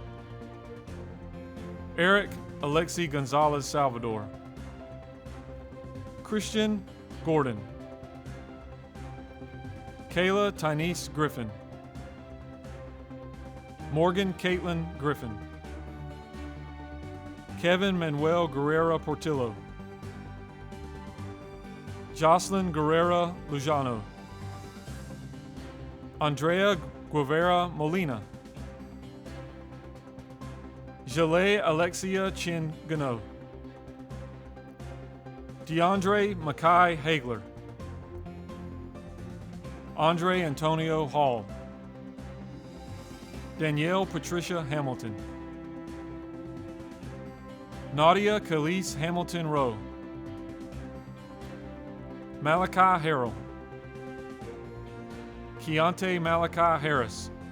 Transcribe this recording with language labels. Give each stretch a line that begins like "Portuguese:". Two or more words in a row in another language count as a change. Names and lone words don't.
English: Eric Alexi Gonzalez Salvador. Christian Gordon. Kayla Tynese Griffin. Morgan Caitlin Griffin. Kevin Manuel Guerrera Portillo. Jocelyn Guerrera Lujano. Andrea Guevara Molina. Jaleh Alexia Chin Gano. DeAndre Mackay Hagler. Andre Antonio Hall. Danielle Patricia Hamilton. Nadia Khalees Hamilton Rowe. Malachi Harrell. Keontae Malachi Harris.